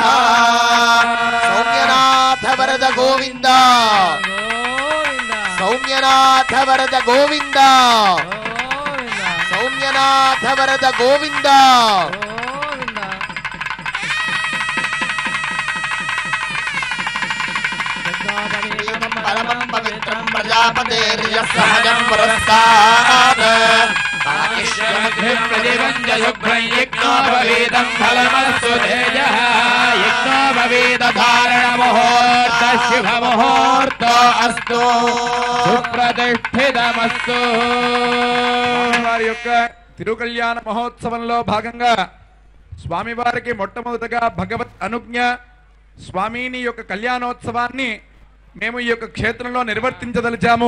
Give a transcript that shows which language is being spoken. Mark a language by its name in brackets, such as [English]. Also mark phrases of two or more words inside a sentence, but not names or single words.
[Sanskrit] सौम्यनाथ वरद गोविंद सौम्यनाथ वरद गोविंद सौम्यनाथ वरद गोविंद परमं पवित्रं प्रजापतेर्यः सहजं पुरस्तात् यज्ञोपवीतं फलमस्तु तेजः यज्ञोपवीतधारणमुहूर्त शुभमुहूर्त अस्तु సుప్రతిష్ఠితమస్తు. [Telugu] వారి యొక్క తిరుకళ్యాణ మహోత్సవంలో భాగంగా స్వామివారికి మొట్టమొదటగా భగవత్ అనుజ్ఞ స్వామిని యొక్క కళ్యాణోత్సవాన్ని మేము ఈ యొక్క క్షేత్రంలో నిర్వర్తించదలిచాము.